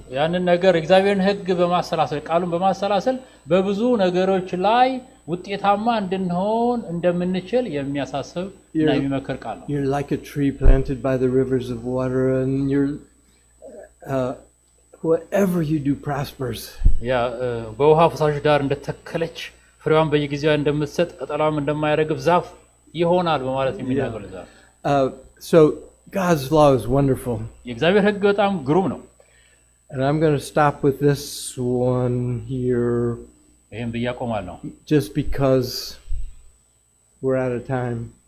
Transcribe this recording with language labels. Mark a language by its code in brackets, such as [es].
[am] ያንን ነገር እግዚአብሔርን ሕግ በማሰላሰል ቃሉን በማሰላሰል በብዙ ነገሮች ላይ ውጤታማ እንድንሆን እንደምንችል የሚያሳስብ እና የሚመክር ቃል ነው። [en] You're like a tree planted by the rivers of water and you're whatever you do prospers. [am] ያ በውሃ ፈሳሽ ዳር እንደተከለች ፍሬዋን በየጊዜው እንደምትሰጥ ቅጠሏም እንደማይረግፍ ዛፍ ይሆናል በማለት የሚናገር ዛፍ። [en] So God's law is wonderful. [am] የእግዚአብሔር ሕግ በጣም ግሩም ነው። [en] And I'm going to stop with this one here. [am] ይሄን ብያቆማለሁ. [en] Just because we're out of time.